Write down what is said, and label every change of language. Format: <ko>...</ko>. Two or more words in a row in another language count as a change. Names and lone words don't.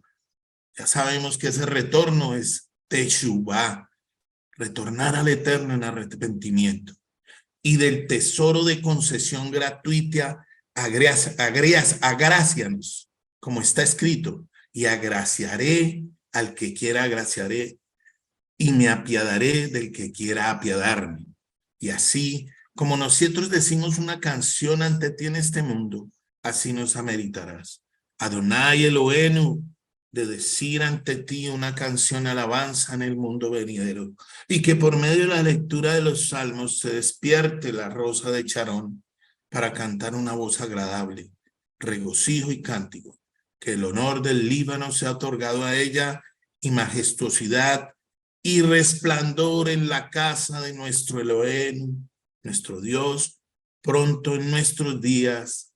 <es>Ya sabemos que ese retorno es Teshuvah, retornar al Eterno en arrepentimiento, y del tesoro de concesión gratuita, agrácianos, como está escrito, y agraciaré al que quiera agraciaré, y me apiadaré del que quiera apiadarme. Y así, como nosotros decimos una canción ante ti en este mundo, así nos ameritarás.</es> <he>אדוני אלוהינו,</he> <es>de decir ante ti una canción alabanza en el mundo venidero, y que por medio de la lectura de los salmos se despierte la rosa de Charón para cantar una voz agradable, regocijo y cántico, que el honor del Líbano sea otorgado a ella, y majestuosidad y resplandor en la casa de nuestro Elohim, nuestro Dios, pronto en nuestros días.</es>